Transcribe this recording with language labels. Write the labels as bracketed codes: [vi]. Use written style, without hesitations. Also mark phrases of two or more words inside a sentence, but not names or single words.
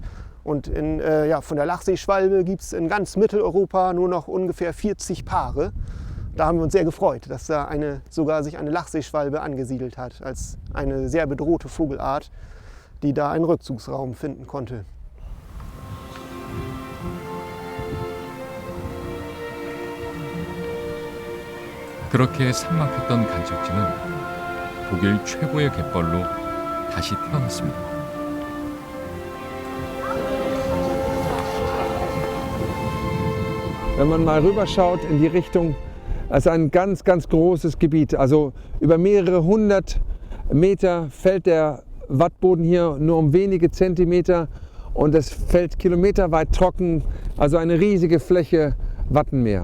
[de] Und von der Lachseeschwalbe gibt es in ganz Mitteleuropa nur noch ungefähr 40 Paare. Da haben wir uns sehr gefreut, dass da sogar sich eine Lachseeschwalbe angesiedelt hat, als eine sehr bedrohte Vogelart, die da einen Rückzugsraum finden konnte. [ko] 그렇게 삭막했던 간척지는 독일 최고의 갯벌로 다시 태어났습니다. [de] Wenn man mal rüberschaut in die Richtung, es ist ein ganz großes Gebiet. Also über mehrere 100 Meter fällt der Wattboden hier nur um wenige Zentimeter und es fällt kilometerweit trocken, also eine riesige Fläche Wattenmeer.